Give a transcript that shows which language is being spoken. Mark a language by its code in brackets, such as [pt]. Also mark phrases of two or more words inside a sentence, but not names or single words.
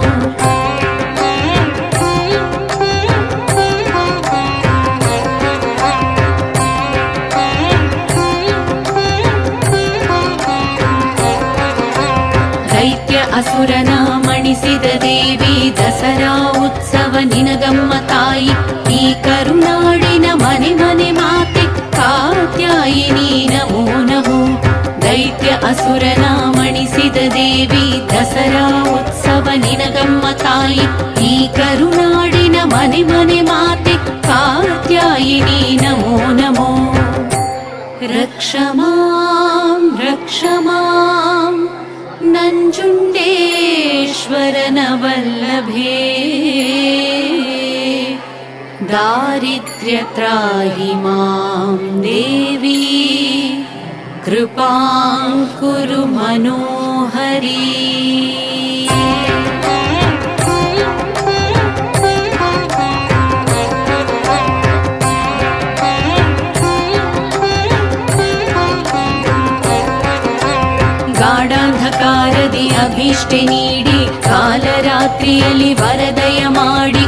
[kn] ಅಸುರನ ಮಣಿಸಿದ ದೇವಿ ದಸರಾ ಉತ್ಸವ ನಿನಗಮ್ಮ ತಾಯಿ ಈ ಕರುನಾಡಿನ ಮನೆ ಮನೆ ಮಾತೆ ಕಾತ್ಯಾಯಿನಿ ನಮೋ ನಮೋ. ದೈತ್ಯ ಅಸುರನ ಮಣಿಸಿದ ದೇವಿ ದಸರಾ ಉತ್ಸವ ನಿನಗಮ್ಮ ಮನೆ ಮಾತೆ ಕಾತ್ಯಾಯಿನಿ ನಮೋ ನಮೋ ರಕ್ಷ [sa] मां नञ्जुण्डेश्वरन वल्लभे दारिद्र्यत्राहि मां देवी कृपां कुरु मनोहरी [kn] ಗಾಢಾಂಧಕಾರದಿ ಅಭೀಷ್ಟೆ ನೀಡಿ ಕಾಲರಾತ್ರಿಯಲ್ಲಿ ವರದಯ ಮಾಡಿ